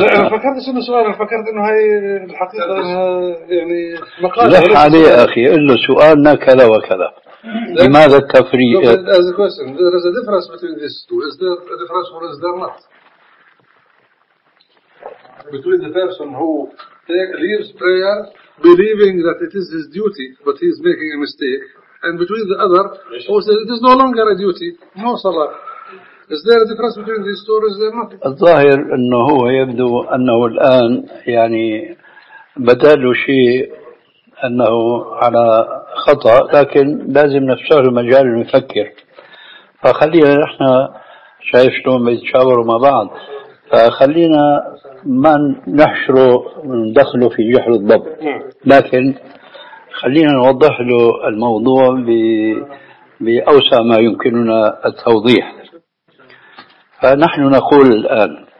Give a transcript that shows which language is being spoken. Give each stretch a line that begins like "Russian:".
Arabic: فكرت شنو السؤال؟ فكرت إنه هاي الحقيقة يعني. لح عليه أخي إلا سؤالنا كذا وكذا. لماذا التفريق؟
English: As a question, there is a difference between these two. Is there a difference or is there not? Between the person who leaves prayer believing that it is his duty, but he is making a mistake, and between the other who says it is no longer a duty, no salah. Is there a difference between these two or is there not?
Arabic: الظاهر أنه يبدو أنه الآن يعني بدل شيء أنه على خطأ لكن لازم نفسه مجال المفكر فخلينا نحن شايف شلون بيتشاوروا مع بعض فخلينا ما نحشره ندخله في جحر الضب لكن خلينا نوضح له الموضوع بأوسع ما يمكننا التوضيح فنحن نقول الآن